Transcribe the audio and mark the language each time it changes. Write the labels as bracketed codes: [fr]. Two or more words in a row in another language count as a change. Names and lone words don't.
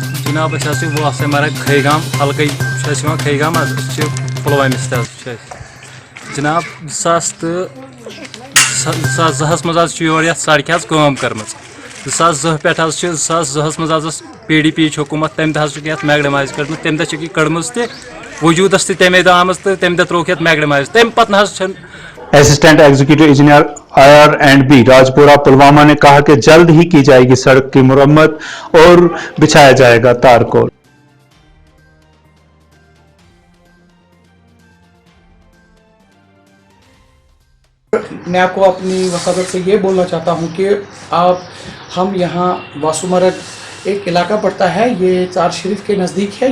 [ks] جناب وہ مرگ خیگام حلقے خیگام پلوامس جناب 2002 مز یور یہ سڑکہ کام کرم 2002 پہ 2002 مز PDP حکومت تمہ دہ میگڈمائز کڑم تمہ دہ کڑم وجودس تمے دہ آمت تو تمہ دہ تروک میگڈمائز تم پتہ [ur] اسسٹنٹ ایگزیکٹو انجینئر IR&B راجپورہ پلوامہ نے کہا کہ جلد ہی کی جائے گی سڑک کی مرمت اور بچھایا جائے گا تارکول. میں آپ کو اپنی وساطت سے یہ بولنا چاہتا ہوں کہ ہم یہاں واسومرگ ایک علاقہ پڑتا ہے، یہ چار شریف کے نزدیک ہے.